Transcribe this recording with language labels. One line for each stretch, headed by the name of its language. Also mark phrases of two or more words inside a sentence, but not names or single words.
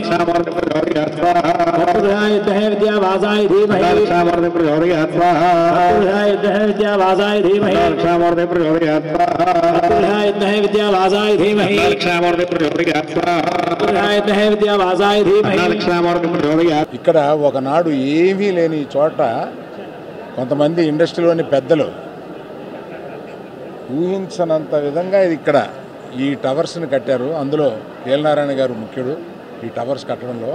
Sanskrit: विद्यावासाय धीमहि विद्यावासाय धीमहि विद्यावासाय धीमहि विद्यावासाय धीमहि
Telugu: ఇక్కడ ఒకనాడు ఏమీ లేని చోట కొంతమంది ఇండస్ట్రీలోని పెద్దలు ఊహించనంత విధంగా ఇక్కడ ఈ టవర్స్ని కట్టారు. అందులో వేలనారాయణ గారు ముఖ్యుడు ఈ టవర్స్ కట్టడంలో.